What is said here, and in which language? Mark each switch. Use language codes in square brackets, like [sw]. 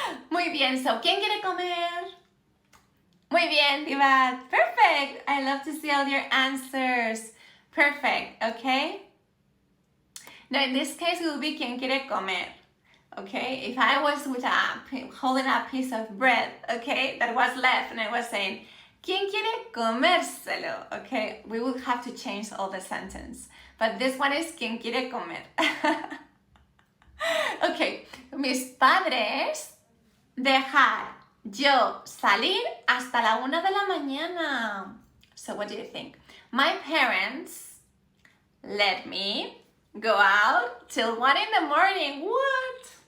[es] Muy bien, so, ¿quién quiere comer? Muy bien, Divat, perfect. [en] I love to see all your answers. Perfect, okay? Now, in this case, it will be [es] ¿quién quiere comer? [en] Okay, if I was holding a piece of bread, okay, that was left, and I was saying, [es] ¿quién quiere comérselo? [en] Okay, we would have to change all the sentence. But this one is [es] ¿quién quiere comer? Okay, mis padres dejar yo salir hasta la 1 de la mañana. [en] So what do you think? My parents let me go out till 1 in the morning. What?